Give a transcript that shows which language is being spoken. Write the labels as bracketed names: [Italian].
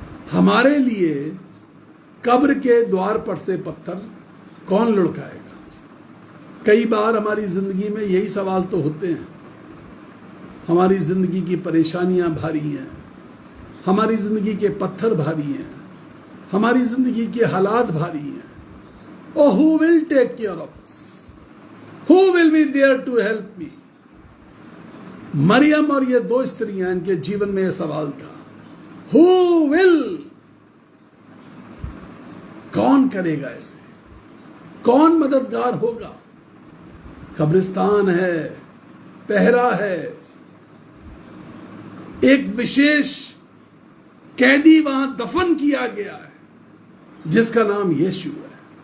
[Hindi] हमारे लिए कब्र के द्वार पर से पत्थर कौन लुढ़काएगा। कई बार हमारी जिंदगी में यही सवाल तो होते हैं। हमारी जिंदगी की परेशानियां भारी हैं, हमारी जिंदगी के पत्थर भारी हैं, हमारी जिंदगी के हालात भारी हैं। [English] Oh, who will take care of us? Who will be there to help me? [Hindi] Maryam और ये 2 स्त्रियां, इनके जीवन में यह सवाल था, [English] Who will? [Hindi] कौन करेगा ऐसे, कौन मददगार होगा। कब्रिस्तान है, पहरा है, एक विशेष कैदी वहां दफन किया गया है जिसका नाम यीशु है।